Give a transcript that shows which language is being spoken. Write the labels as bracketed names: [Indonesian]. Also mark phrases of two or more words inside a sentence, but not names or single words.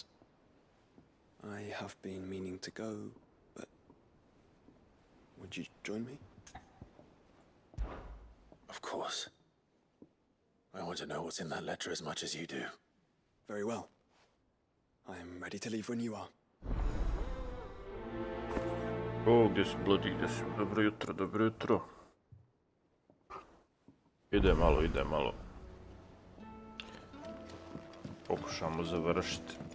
[English] I have been meaning to go, but... would you join me? Of course. I want to know what's in that letter as much as you do. Very well. I am ready to leave when you are. [Croatian] O, gdje su Bloody, gdje su? Dobro jutro, dobro jutro. Ide malo. Pokušamo završiti.